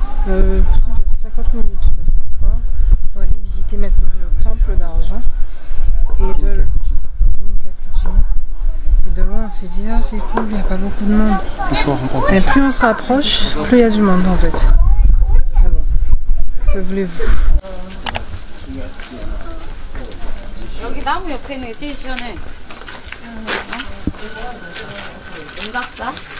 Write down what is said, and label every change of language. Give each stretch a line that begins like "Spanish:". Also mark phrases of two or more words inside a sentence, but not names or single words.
French: Plus de 50 minutes de transport. On va aller visiter maintenant le temple d'argent. Et de loin, on s'est dit, ah c'est cool, il n'y a pas beaucoup de monde. Et plus on se rapproche, plus il y a du monde en fait. Ah bon, que voulez-vous?
Korean: 여기 나무 옆에 있는 게 제일 시원해. 은박사?